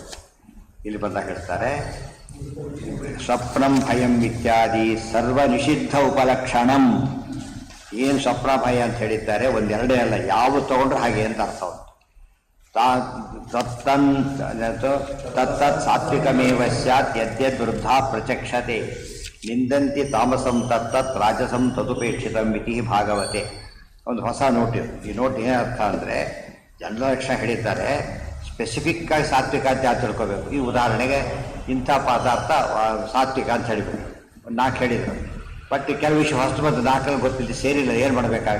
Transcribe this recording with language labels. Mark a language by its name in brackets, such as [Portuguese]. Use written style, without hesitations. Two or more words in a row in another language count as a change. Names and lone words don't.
[Kannada] ಇಲ್ಲಿ ಬಂದಾಗ ಹೇಳ್ತಾರೆ, [Sanskrit] ಸ್ವಪ್ನಂ ಭಯಂ ಇತ್ಯಾದಿ ಸರ್ವ ನಿಷಿದ್ಧ ಉಪಲಕ್ಷಣಂ. [Kannada] ಏನು ಸ್ವಪ್ನ ಭಯ ಅಂತ ಹೇಳಿದ್ದಾರೆ, ಒಂದೆರಡೇ ಅಲ್ಲ, ಯಾವ ತಗೊಂಡ್ರೆ ಹಾಗೆ ಅಂತ ಅರ್ಥ ಉಂಟು. [Sanskrit] ತತ್ತತ್ ಸಾತ್ವಿಕಮೇವ ಸ್ಯಾತ್ ಯದ್ಯದ್ ವೃದ್ಧಾ ಪ್ರಚಕ್ಷತೆ ನಿಂದಂತಿ ತಾಮಸಂ ತತ್ತತ್ ರಾಜಸಂ ತದುಪೇಕ್ಷಿತಂ ಇತಿ ಭಾಗವತೆ. [Kannada] ಒಂದು ಹೊಸ ನೋಟ್ ಇದು. ಈ ನೋಟ್ ಏನರ್ಥ ಅಂದರೆ, ಜನರ ಲಕ್ಷಣ ಹೇಳಿದ್ದಾರೆ, ಸ್ಪೆಸಿಫಿಕ್ಕಾಗಿ ಸಾತ್ವಿಕ ಅಂತ ಯಾರು ತಿಳ್ಕೋಬೇಕು. ಈ ಉದಾಹರಣೆಗೆ ಇಂಥ ಪದಾರ್ಥ ಸಾತ್ವಿಕ ಅಂತ ಹೇಳಿಬಿಟ್ಟು 4 ಹೇಳಿದರು. ಬಟ್ ಕೆಲವು ವಿಷಯ ಹೊಸ ಬಂದು 4 ಗೊತ್ತಿಲ್ಲ, ಸೇರಿಲ್ಲ, ಏನು ಮಾಡಬೇಕಾಗ?